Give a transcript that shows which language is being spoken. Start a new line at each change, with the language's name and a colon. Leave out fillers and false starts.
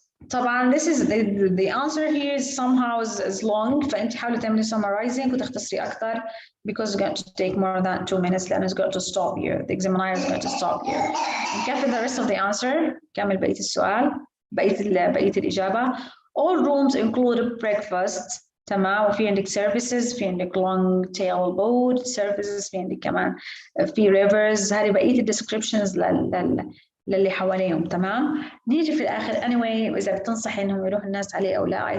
English: طبعا this is the answer here is somehow is long،
Arabic: فانت حاولي تعملي summarizing وتختصري اكثر
English: because it's going to take more than 2 minutes لانه it's going to stop here. The examiner is going to stop here. نكفي the rest of the answer.
Arabic: كمل بقية السؤال، بقية الإجابة.
English: All rooms include breakfast.
Arabic: تمام. وفي عندك services، في عندك
English: long tail boat services،
Arabic: في عندك كمان في rivers. هذه بقية الدescriptions للي حواليهم. تمام. نيجي في الآخر anyway إذا بتنصحي إنهم يروحوا الناس عليه أو لا.